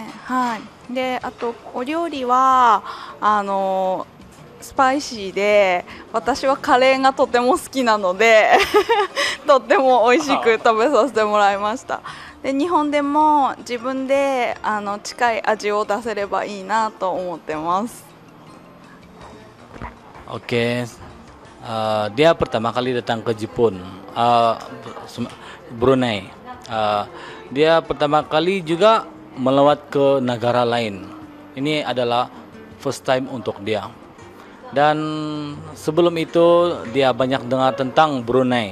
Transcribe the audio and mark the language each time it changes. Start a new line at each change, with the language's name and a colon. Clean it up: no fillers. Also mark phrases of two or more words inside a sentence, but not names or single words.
Japanese: はい、であとお料理はスパイシーで、私はカレーがとても好きなのでとっても美味しく食べさせてもらいました。で日本でも自分で近い味を出せればいいなと思ってます。
Malay: Oke, dia pertama kali datang ke Jepun, Brunei. Dia pertama kali juga melawat ke negara lain. Ini adalah
English: first time
Malay: untuk dia. Dan sebelum itu dia banyak dengar tentang Brunei.